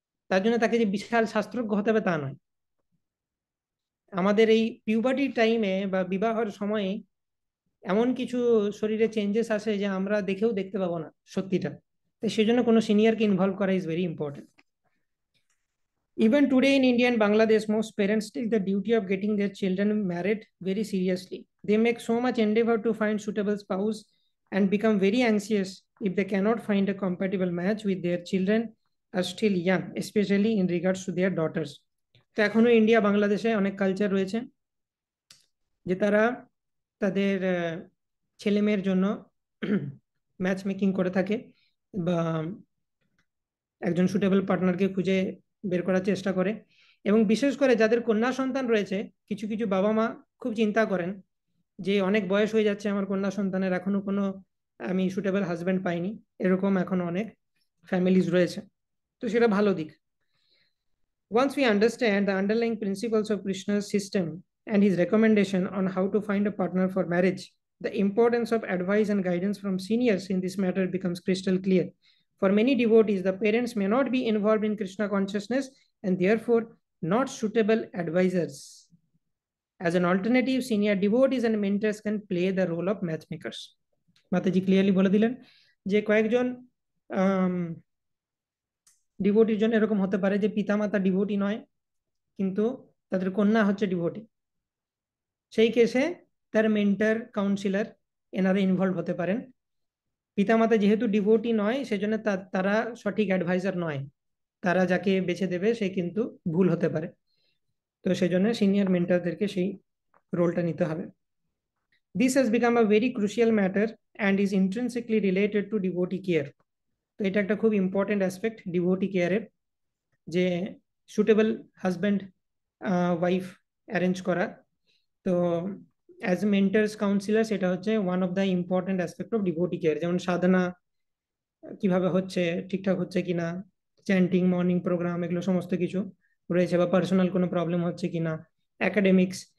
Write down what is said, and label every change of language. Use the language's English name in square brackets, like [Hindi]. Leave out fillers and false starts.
[Bangla] তার জন্য তাকে যে বিশাল শাস্ত্রজ্ঞ হতে হবে তা নয়। আমাদের এই পিউবার্টি টাইমে বা বিবাহের সময়ে এমন কিছু শরীরে চেঞ্জেস আসে যে আমরা দেখেও দেখতে পাবো না সত্যিটা। তাই সেজন্য কোনো সিনিয়রকে ইনভলভ করা [English] Is very important. Even today in India and Bangladesh, most parents take the duty of getting their children married very seriously. They make so much endeavor to find suitable spouse and become very anxious if they cannot find a compatible match with their children are still young, especially in regards to their daughters. [Bangla] তো এখনো India বাংলাদেশে অনেক culture রয়েছে যে তারা তাদের ছেলে মেয়ের জন্য ম্যাচ মেকিং করে থাকে, বা একজন সুটেবল পার্টনারকে খুঁজে বের করার চেষ্টা করে। এবং বিশেষ করে যাদের কন্যা সন্তান রয়েছে, কিছু কিছু বাবা মা খুব চিন্তা করেন যে অনেক বয়স হয়ে যাচ্ছে আমার কন্যা সন্তানের, এখনো কোনো আমি সুটেবল হাজব্যান্ড পাইনি, এরকম এখনো অনেক ফ্যামিলিজ রয়েছে। তো সেটা ভালো দিক। [English] Once we understand the underlying principles of Krishna's system and his recommendation on how to find a partner for marriage, the importance of advice and guidance from seniors in this matter becomes crystal clear. For many devotees, the parents may not be involved in Krishna consciousness and therefore not suitable advisors. As an alternative, senior devotees and mentors can play the role of matchmakers. [Bangla] Mataji clearly বলে দিলেন যে কয়েকজন ডিভোটির জন্য এরকম হতে পারে যে পিতামাতা ডিভোটি নয়, কিন্তু তাদের কন্যা হচ্ছে ডিভোটি। সেই কেসে তার মেন্টর, কাউন্সিলর এনারা ইনভলভ হতে পারেন। পিতামাতা যেহেতু ডিভোটি নয়, সেজন্য তারা সঠিক অ্যাডভাইজার নয়, তারা যাকে বেছে দেবে সে কিন্তু ভুল হতে পারে। তো সেজন্য সিনিয়র মেন্টরদেরকে সেই রোলটা নিতে হবে। [English] This has become a very crucial matter and is intrinsically related to devotee care. [Bangla] তো এটা একটা খুব ইম্পর্টেন্ট অ্যাসপেক্ট ডিভোটি কেয়ারের, যে সুটেবল হাজব্যান্ড ওয়াইফ অ্যারেঞ্জ করা। [English] তো as mentors counsellor [Bangla] সেটা হচ্ছে [English] One of the important aspect of devotee care. [Bangla] যেমন সাধনা কিভাবে হচ্ছে, ঠিকঠাক হচ্ছে কিনা, চ্যান্টিং, মর্নিং প্রোগ্রাম, এগুলো সমস্ত কিছু রয়েছে, বা পার্সোনাল কোনো প্রবলেম হচ্ছে কিনা, একাডেমিক্স।